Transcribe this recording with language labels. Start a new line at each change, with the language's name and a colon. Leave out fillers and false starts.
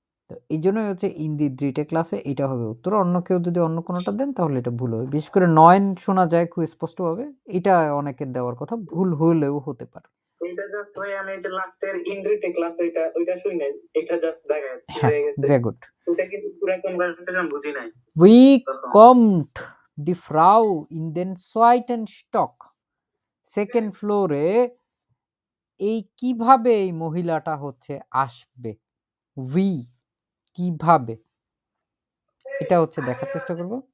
Bangla: তো এই জন্যই হচ্ছে ইন দি 3টে ক্লাসে, এটা হবে উত্তর। অন্য কেউ যদি অন্য কোনোটা দেন তাহলে এটা ভুল হবে। বিশেষ করে 9 শোনা যায় খুব স্পষ্টভাবে, এটা অনেকের দেওয়ার কথা, ভুল হলেও হতে পারে। এটা জাস্ট ভাই আমি যে লাস্টের ইনগ্রিটে ক্লাস ওইটা শুই নাই, এটা জাস্ট দেখা যাচ্ছে হ্যাঁ, হয়ে গেছে।
German: sehr gut.
Bangla: ওটা কিন্তু পুরো কনভারসেশন বুঝি নাই।
German: Wie kommt die Frau in den zweiten Stock?
Bangla: Second ফ্লোরে এই কিভাবে এই মহিলাটা হচ্ছে আসবে? উই কিভাবে, এটা হচ্ছে দেখার চেষ্টা করব।